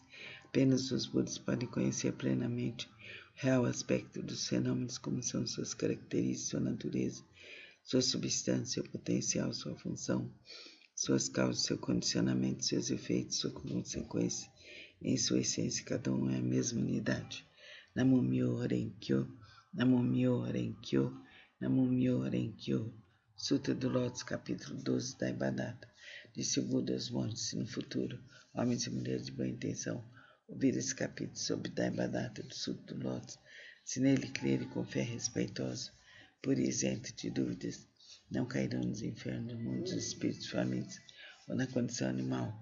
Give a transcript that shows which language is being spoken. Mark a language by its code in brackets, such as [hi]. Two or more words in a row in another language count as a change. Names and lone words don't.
[pt] Apenas os Budas podem conhecer plenamente o real aspecto dos fenômenos, como são suas características, sua natureza, sua substância, seu potencial, sua função, suas causas, seu condicionamento, seus efeitos, sua consequência. Em sua essência, cada um é a mesma unidade. [ja] 南無妙法蓮華経、南無妙法蓮華経、南無妙法蓮華経. [pt] Sutra do Lótus, capítulo 12 da Devadatta. Disse o Buda aos monges: se no futuro, homens e mulheres de boa intenção ouvir esse capítulo sobre Devadatta do Sutra do Lótus, se nele crerem com fé respeitosa, pura e isenta de dúvidas, não cairão nos infernos, no mundo dos espíritos famintos ou na condição animal.